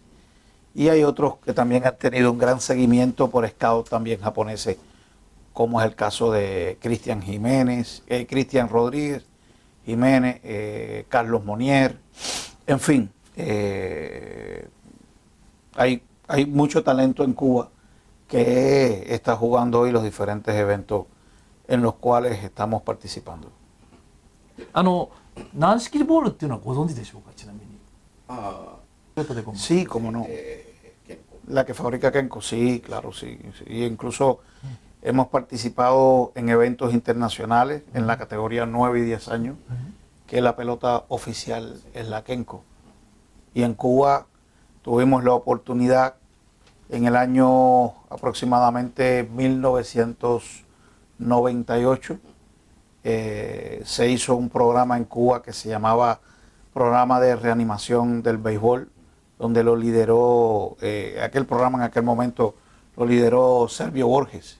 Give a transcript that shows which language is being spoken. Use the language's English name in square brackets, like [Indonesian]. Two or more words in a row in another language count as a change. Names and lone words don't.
[Spanish] Y hay otros que también han tenido un gran seguimiento por scouts también japoneses, como es el caso de Cristian Rodríguez Jiménez, Carlos Monier, en fin, hay mucho talento en Cuba que está jugando hoy los diferentes eventos en los cuales estamos participando. [Japanese] 軟式ボールっていうのはご存知でしょうか、ちなみに。 [Spanish] Ah, Sí, cómo no. Kenko. La que fabrica Kenko, sí, claro, sí. Y incluso hemos participado en eventos internacionales en la categoría 9 y 10 años, que la pelota oficial es la Kenko. Y en Cuba tuvimos la oportunidad en el año aproximadamente 1998, se hizo un programa en Cuba que se llamaba Programa de Reanimación del Béisbol, donde lo lideró, aquel programa en aquel momento lo lideró Servio Borges.